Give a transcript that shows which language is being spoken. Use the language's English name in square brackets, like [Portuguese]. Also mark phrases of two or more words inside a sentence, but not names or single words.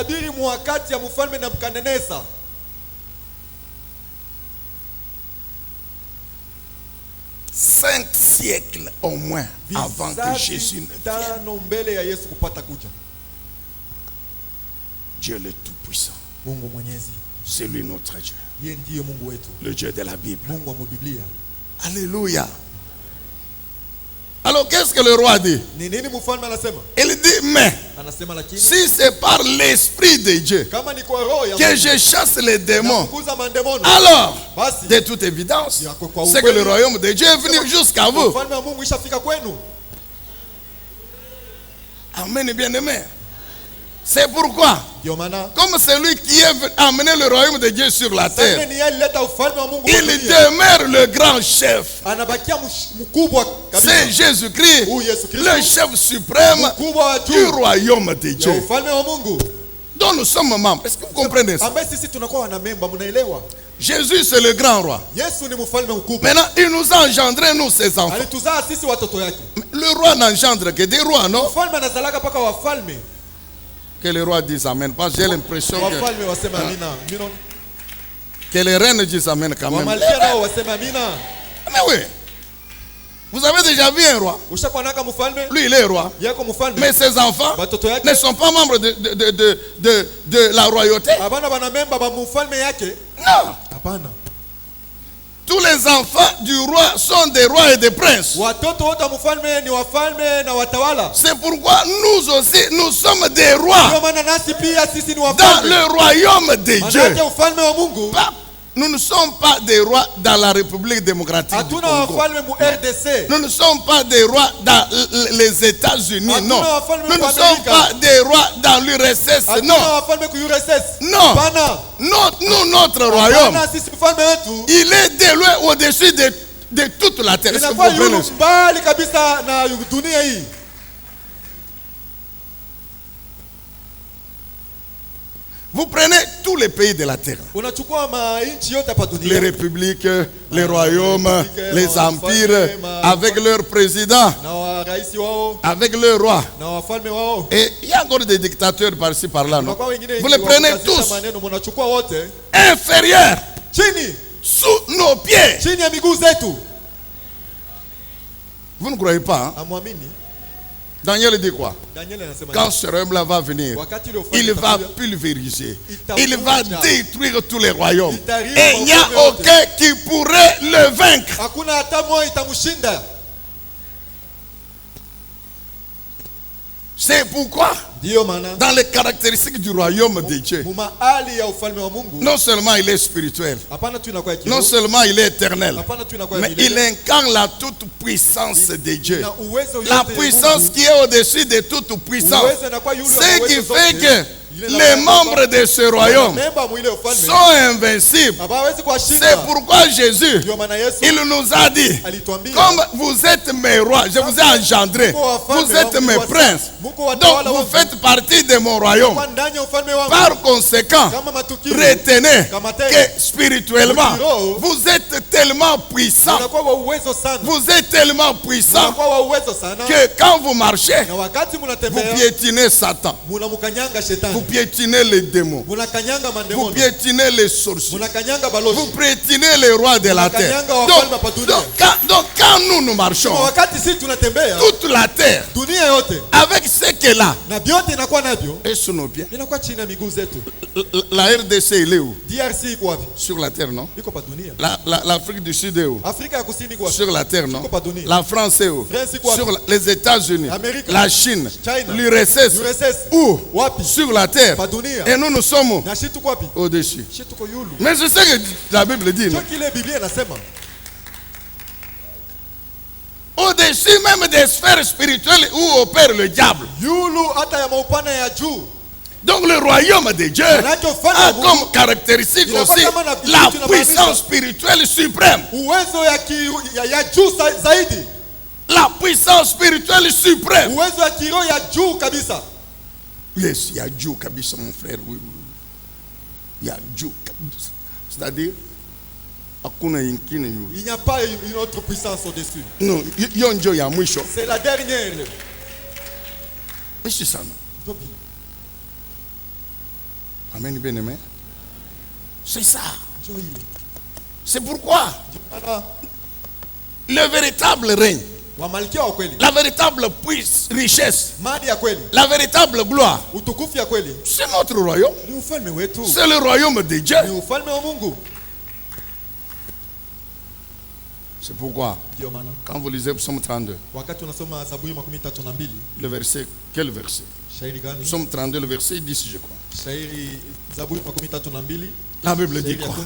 [French] 5 siècles au moins avant que Jésus ne vienne. Dieu le Tout-Puissant. [Swahili] Mungu mwenyezi. [French] C'est lui notre Dieu. [Swahili] Yeye ndiye Mungu wetu. [French] Le Dieu de la Bible. [Swahili] Mungu wa Biblia. [French] Alléluia. Alors qu'est-ce que le roi dit? [Swahili] Ni nini mfalme anasema? [French] Il dit mais [Swahili] Anasema lakini [French] si c'est par l'esprit de Dieu [Swahili] kama ni kwa roho ya [French] que je chasse les démons, [Swahili] kukuza mandemono, [French] alors [Swahili] basi [French] de toute évidence [Swahili] ya kwa [French] c'est que le royaume de Dieu est venu jusqu'à vous. [Swahili] Ufalme wa Mungu ishafika kwenu. [French] Amen, bien-aimé. C'est pourquoi, [Swahili] Ndio maana [French] comme c'est lui qui a amené le royaume de Dieu sur la terre, [Swahili] sasa ni yeye alileta ufalme wa Mungu. [French] il demeure le grand chef. [Swahili] Anabakia mkubwa kabisa. [French] C'est Jésus-Christ, [Swahili] Huyu Yesu Kristo, [French] le chef suprême [Swahili] mkubwa wa [French] du [Swahili] juu [French] royaume de [Swahili] ya [French] Dieu, [Swahili] ufalme wa Mungu. [French] dont nous sommes membres. Est-ce que vous comprenez ça? [Swahili] Ambaye sisi tunakuwa wana memba, mnaelewa? [French] Jésus, c'est le grand roi. [Swahili] Yesu ni mfalme mkubwa. [French] Maintenant, il nous a engendré, nous, ses enfants. [Swahili] Alituzaa sisi watoto yake. [French] Le roi n'engendre que des rois, non? [Swahili] Mfalme anazalaka paka wafalme. [French] Que les rois disent Amen. Parce que j'ai l'impression [Swahili] Wafalme wasema amina. [French] que les reines disent Amen quand même. [Swahili] Wamalkia nao wasema amina. [French] Mais oui. Vous avez déjà vu un roi? [Swahili] Ushakuanaka mfalme? [French] Lui, il est roi. [Swahili] Yako mfalme. [French] Mais ses enfants [Swahili] Batoto yake [French] ne sont pas membres de la royauté. [Swahili] abana bana memba ba mfalme yake. [French] Non. [Swahili] Hapana. [French] Tous les enfants du roi sont des rois et des princes. [Swahili] Watoto wote mfalme ni wafalme na watawala. [French] C'est pourquoi nous aussi, nous sommes des rois [Swahili] Ndio maana nasi pia sisi ni [French] dans [Swahili] wafalme. [French] le royaume de Dieu. [Swahili] Manake ufalme wa Mungu. [French] Nous ne sommes pas des rois dans la République démocratique du [Swahili] Hatuna [French] Congo. [Swahili] wafalme mu RDC. [French] Nous ne sommes pas des rois dans les États-Unis, non. Nous ne sommes pas des rois dans l'URSS, non. [Swahili] Hatuna wafalme ku URSS. [French] Non. [Swahili] Bana. [French] Notre royaume, [Swahili] Bana sisi mfalme wetu. [French] il est de loin au-dessus de toute la terre. Est-ce que vous [Swahili] Inafaa [French] comprenez [Swahili] yulu [French] ça? [Swahili] mbali kabisa na dunia hii. [French] Vous prenez tous les pays de la terre. [Swahili] Unachukua mainchi yote hapa dunia. [French] Les républiques, les royaumes, les empires, avec leurs présidents, [Swahili] Na wa rais wao, [French] avec leurs rois. [Swahili] na wafalme wao. [French] Et il y a encore des dictateurs par-ci par-là, non? [Swahili] Kwa wengine [French] Vous les prenez tous [Swahili] maneno mnachukua wote [French] inférieurs [Swahili] chini, [French] sous nos pieds. [Swahili] chini ya miguu zetu. [French] Vous ne croyez pas, hein? [Swahili] Amwamini. [French] Daniel dit quoi? [Swahili] Daniel anasema [French] Quand ce royaume-là va venir, [Swahili] wakati ile ufalme [French] il va [Swahili] utakuja, [French] pulvériser. [Swahili] Itakuja. [French] Il va détruire tous les royaumes. [Swahili] Itaharibu [French] Et il n'y a [Swahili] wafalme wote. [French] aucun qui pourrait le vaincre. [Swahili] hakuna hata mmoja itamshinda. [French] C'est pourquoi, [Swahili] Ndio maana [French] dans les caractéristiques du royaume de Dieu, [Swahili] mahali ya ufalme wa Mungu, [French] non seulement il est spirituel, [Swahili] hapana tu inakuwa kiroho, [French] non seulement il est éternel, [Swahili] hapana tu inakuwa [French] mais [Swahili] milele, [French] il incarne la toute puissance de Dieu. [Swahili] na uwezo yote [French] La [Swahili] ya [French] puissance [Swahili] Mungu. [French] qui est au-dessus de toute puissance. [Swahili] Uwezo inakuwa yule [French] Ce [Swahili] wa [French] qui [Swahili] uwezo [French] fait [Swahili] zote. [French] que [Swahili] Ile na [French] les [Swahili] kwamba [French] membres de ce royaume [Swahili] memba mwile ufalme [French] sont invincibles. [Swahili] hawezi kuwashinda. [French] C'est pourquoi Jésus, [Swahili] Ndio maana Yesu [French] il nous a dit, [Swahili] alituambia [French] comme vous êtes mes rois, je vous ai engendré, vous êtes mes princes, donc vous faites partie de mon royaume. [Swahili] kwa ndani ya ufalme wangu. [French] Par conséquent, [Swahili] Kama matukio [French] retenez [Swahili] Kamateni. [French] que spirituellement, vous êtes tellement puissant, [Swahili] unakuwa wa uwezo sana. [French] vous êtes tellement puissant [Swahili] Unakuwa wa uwezo sana. [French] que quand vous marchez, [Swahili] Na wakati [French] vous [Swahili] mnatembea [French] piétinez Satan, [Swahili] mnamkanyanga [French] vous [Swahili] shetani. [French] piétinez les démons, [Swahili] Mnakanyanga [French] vous [Swahili] mandemono. [French] piétinez les sorciers, [Swahili] Mnakanyanga [French] vous [Swahili] balozi. [French] piétinez les rois de la terre. Donc quand nous marchons, [Swahili] Kwa wakati sisi tunatembea [French] toute la terre, [Swahili] dunia yote [French] avec ce qu'elle a, [Swahili] na vyote inakuwa navyo [French] est sous nos pieds. [Swahili] inakuwa chini ya miguu zetu. [French] La RDC, il est où? [Swahili] DRC iko wapi? [French] Sur la terre, non? [Swahili] Iko pa dunia. [French] L'Afrique du Sud est où? [Swahili] Afrika ya Kusini iko wapi? [French] Sur la terre, non? [Swahili] Iko pa dunia. [French] La France est où? [Swahili] France iko wapi? [French] Sur les États-Unis, [Swahili] Amérique. [French] la Chine, [Swahili] China. [French] l'URSS, [Swahili] URSS. [French] où? [Swahili] Wapi? [French] Sur la terre. [Swahili] Pa dunia. [French] Et nous sommes où? [Swahili] Na shi tuko wapi? [French] Au-dessus. [Swahili] Shi tuko yulu. [French] Mais c'est ce que la Bible dit, non? [Swahili] Sio kile Biblia inasema. [French] Au-dessus même des sphères spirituelles où opère le diable. [Swahili] Yulu hata ya maupana ya juu. [French] Donc le royaume de Dieu a comme caractéristique aussi la puissance spirituelle suprême. [Swahili] Uwezo ya juu zaidi. [French] La puissance spirituelle suprême. [Swahili] Uwezo ya kiroho ya juu kabisa. [French] Yes, il y a Dieu kabisa, mon frère. Oui, oui. Il y a Dieu kabisa. C'est-à-dire, il n'y a pas une autre puissance au-dessus. non, il y a mwisho. C'est la dernière. Mais c'est ça, non? Amen, bien aimé. C'est ça. C'est pourquoi le véritable règne [Swahili] Wamalkia wa kweli. [French] La véritable richesse. [Swahili] Mali ya kweli. [French] La véritable gloire. [Swahili] Utukufu ya kweli. [French] C'est notre royaume. [Swahili] Ni ufalme wetu. [French] C'est le royaume de Dieu. [Swahili] Ni ufalme wa Mungu. [French] C'est pourquoi, quand vous lisez Psaume 32, le verset, quel verset? Psaume 32, le verset 10, je crois. La Bible dit quoi?